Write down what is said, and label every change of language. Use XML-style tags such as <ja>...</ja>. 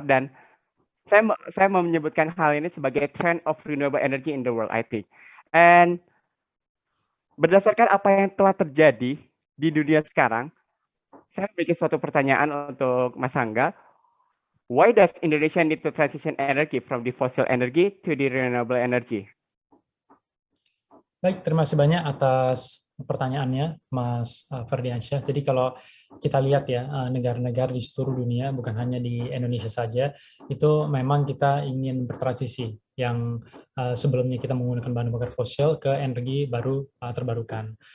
<id>Dan saya mau menyebutkan hal ini sebagai</id> <en>trend of renewable energy in the world, I think. And</en> <id>berdasarkan apa yang telah terjadi di dunia sekarang, saya memiliki suatu pertanyaan untuk Mas Angga.</id> <en>Why does Indonesia need to transition energy from the fossil energy to the renewable energy?</en> <id>Baik, terima kasih banyak atas pertanyaannya, Mas Ferdiansyah. Jadi kalau kita lihat ya, negara-negara di seluruh dunia, bukan hanya di Indonesia saja, itu memang kita ingin bertransisi yang sebelumnya kita menggunakan bahan bakar fosil ke energi baru terbarukan.</id>